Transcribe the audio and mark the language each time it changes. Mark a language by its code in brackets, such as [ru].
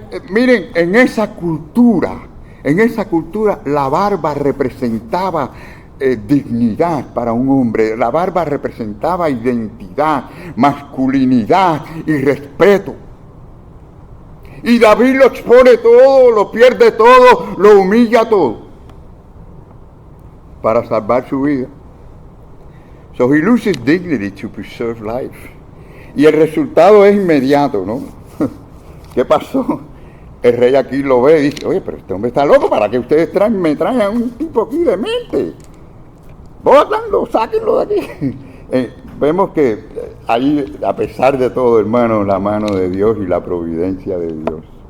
[es] Miren, en esa cultura la barba representaba dignidad para un hombre. La barba representaba identidad, masculinidad y respeto. Y David lo expone todo, lo pierde todo, lo humilla todo para salvar su vida. [en] So he loses dignity to preserve life. [es] Y el resultado es inmediato, ¿no? ¿Qué pasó? El rey aquí lo ve y dice, oye, pero este hombre está loco, ¿para qué ustedes me traen a un tipo aquí de mente? Bótanlo, sáquenlo de aquí. Vemos que ahí, a pesar de todo, hermano, la mano de Dios y la providencia de Dios.